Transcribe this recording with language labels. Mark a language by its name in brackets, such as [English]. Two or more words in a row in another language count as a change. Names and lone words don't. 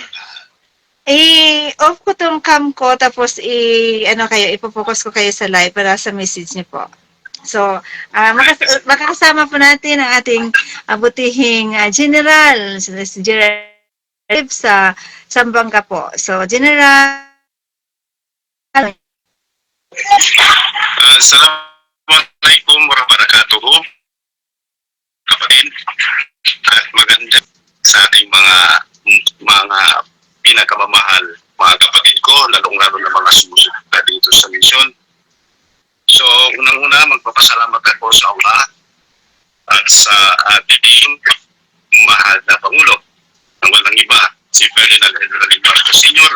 [Filipino] I-off ko tong cam ko, tapos ipo-focus ko kayo sa live para sa message niyo po. So, makakasama po natin ang ating butihing General, si General sa Sambanga po. So, General. [Arabic] Assalamualaikum warahmatullahi wabarakatuh. [Filipino] Kapatid, at maganda sa ating mga pinakamamahal mga kapatid ko, lalong-lalo na mga sumusunod na dito sa misyon. So, unang-una, magpapasalamat ako sa Allah at sa ating mahal na Pangulo na walang iba, si Ferdinand Henry Marcos Sr.